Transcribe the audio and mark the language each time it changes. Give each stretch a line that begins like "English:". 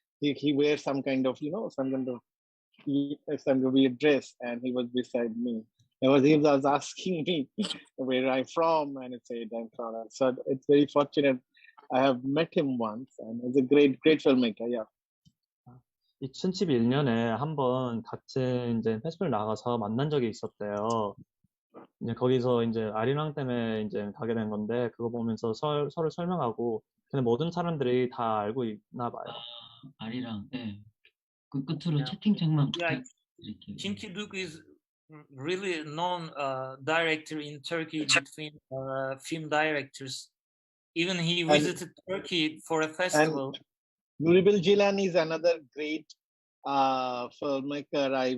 English: He wears some kind of some weird dress, and he was beside me. He was asking me where I'm from, and I said I'm from. So it's very fortunate. I have met him once, and he's a great filmmaker. Yeah.
Korean: 2011년에 한번 같은 이제 페스티벌 나가서 만난 적이 있었대요. 이제 거기서 이제 아리랑 때문에 이제 가게 된 건데, 그거 보면서 서로 설명하고, 그냥 모든 사람들이 다 알고 있나 봐요. 아리랑, 네. 그 끝으로 채팅창만
English: Yeah,
Korean: 부탁드릴게요.
English: Kim Ki-duk is really known director in Turkey between film directors. Even he visited Turkey for a festival. Nuribil Jilani is another great filmmaker.